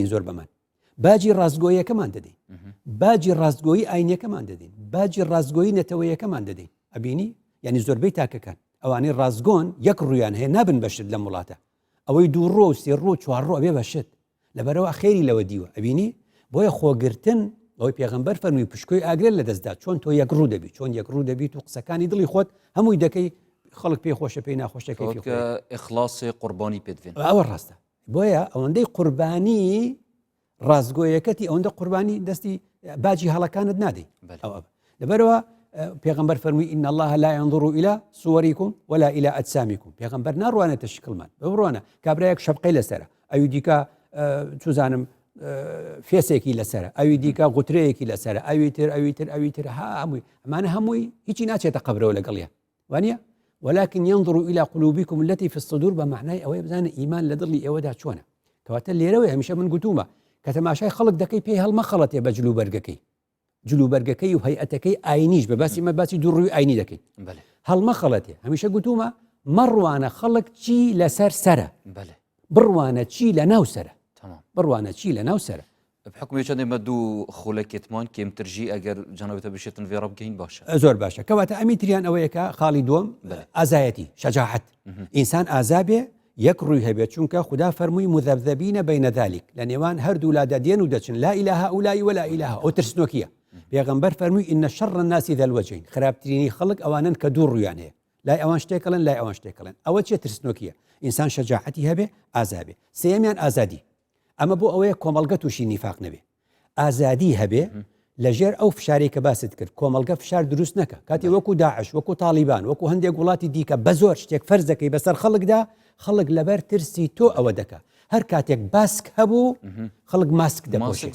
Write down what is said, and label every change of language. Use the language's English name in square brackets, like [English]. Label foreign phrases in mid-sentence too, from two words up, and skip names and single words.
[Central Kurdish] زۆر بەمان باجی ڕازگۆیەکەمان دەدەین باجی ڕازگۆیی ئاینیەکەمان دەدەین باجی ڕازگۆیی نەتەوەیەکەمان دەدەین ئەبینی یعنی زۆربەی تاکەکان ئەوانەی ڕازگۆن یەک ڕویان هەیە نابن بەشت لە وڵاتە ئەوەی دوو ڕۆ سێ ڕۆ چوار ڕۆ ئەبێ بەشت لەبەرەوە خێری لەوە دیوە ئەبینی بۆیە خۆگرتن ئەوەی پێغەمبەر فەرمووی پشکۆی ئاگرێت لە دەستدا چۆن تۆ یەک ڕوو دەبی چۆن یەک ڕوو دەبیت و قسەکانی دڵی خۆت هەمووی دەکەی خەڵک پێی خۆشە پێی ناخۆشەکەی ئیخلاصی قوربانی پێدوێن ئەوە ڕاستە بۆیە ئەوەندەی قوربانی ڕازگۆیەکەتی ئەوەندە قوربانی دەستی باجی هەڵەکانت نادەی لەبەرەوە پێغەمبەر فەرمووی [Arabic] إن الله لا ينظر إلى صوركم ولا إلى أجسامكم [Central Kurdish] پێغەمبەر ناڕوانێتە شکلمان بڕوانە کابرایەک شەبقەی لەسەرە ئەوی دیکە چوزانم فێسێکی لەسەرە ئەوی دیکە غوترەیەکی لەسەرە ئەوی تر هەمووی ئەمانە هەمووی هیچی ناچێتە قەبرەوە لەگەڵیە وانە [Arabic] ولكن ينظر إلى قلوبكم التي في الصدور [Central Kurdish] بمعنى ئەوەی بزانە ئیمان لە دڵی ئێوەدا چۆنە کەواتە لێرەوەی هەمیشە من گوتومە کە تەماشای خەڵک دەکەی پێی هەڵمەخەڵەتێ بە جلوبەرگەکەی جلوبەرگەکەی و هەیئەتەکەی ئاینیش بە باسی مە باسی دووڕووی ئاینی دەکەین هەڵمەخەڵەتێ هەمیشە گوتومە مەڕوانە خەڵک چی لەسەر سەرە بڕوانە چی لە ناو سەرە بڕوانە چی لە ناو سەرە [Kurdish] بحکمی چەندێ مە دوو خۆلەکێتمان کێمترژی ئەگەر جەنابەتە بشێتن وێڕە بگەین باشە [Central Kurdish] زۆر باشە کەواتە ئەمی تریان ئەوەیەکە خاڵی دووەم ئازایەتی شەجاعەت ئینسان ئازابێ یەک ڕووی هەبێت چونکە خدا فەرمووی [Arabic] مذەبذەبینە بەینە ذالیک [Central Kurdish] لە نێوان هەردوو لادە دێن و دەچن [Arabic] لا إله هؤلاء ولا إله [Central Kurdish] ئەو ترسنۆکیە پێغەمبەر فەرمووی [Arabic] إن شر الناس ذا الوجهين [Central Kurdish] خراپترینی خەڵک ئەوانن کە دوو ڕوویان هەیە لای ئەوان شتێکڵن لای ئەوان شتێکڵن ئەوە چێ ترسنۆکیە ئینسان شەجاعەتی هەبێ ئازابێ سێمیان ئازادی ئەمە بۆ ئەوەیە کۆمەڵگە تووشی نیفاق نەبێ ئازادی هەبێ لەژێر ئەو فشارێک کە باست کرد کۆمەڵگە فشار دروست نەکە کاتی وەکو داعش وەکو تالیبان وەکو هەندێک وڵاتی دیکە بە زۆر شتێک فەرزەکەی بەسەر خەڵکدا خەڵک لەبەر ترسی تۆ ئەوە دەکە هەر کاتێک باسک هەبوو خەڵک ماسک دەپۆشێت